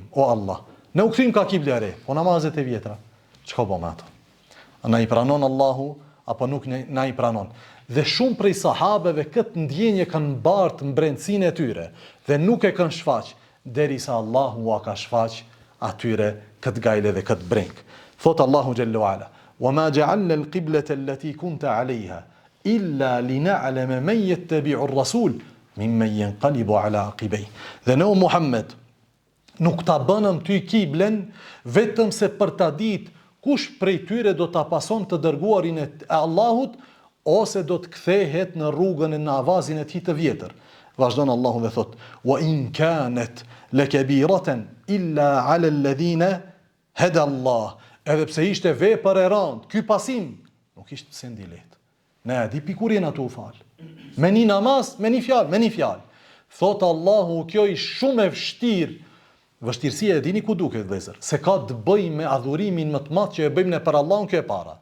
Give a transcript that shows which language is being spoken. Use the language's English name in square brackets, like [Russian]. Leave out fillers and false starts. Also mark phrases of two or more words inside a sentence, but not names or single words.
[Albanian] O Allah, ne u kthym ka kible e re, po namazet e vjetra, çka bëmë ato? A na i pranon Allahu apo nuk na i pranon? Dhe shumë prej sahabeve këtë ndjenje kanë mbartë mbrenësinë e tyre dhe nuk e kanë shfaq derisa Allahu ua ka shfaq atyre këtë gajle dhe këtë breng. [Arabic] Thot Allahu جل وعلا وما جعلنا القبلة التي كنت عليها إلا لنعلم من يتبع الرسول ممن ينقلب على عقبيه." [Albanian] Dhe ne Muhammed nuk ta bënëm ty kiblen vetëm se për ta ditë kush prej tyre do ta pason të dërguarin e Allahut ose do të kthehet në rrugën e në avazin e tij të vjetër. Vazhdon Allahu dhe thot: [Arabic] "وإن كانت لكبيرة إلا على الذين هدى الله." [Albanian] Edhe pse ishte vepër e rëndë, ky pasim nuk ishte sendi lehtë. Ne e di pikurin ato u fal. Me një namaz, me një fjalë. Thot Allahu, kjo është shumë e vështirë. Vështirësia e dini ku duket vëllezër, se ka të bëjë me adhurimin më të madh që e bëjmë ne për Allahun, kjo e para.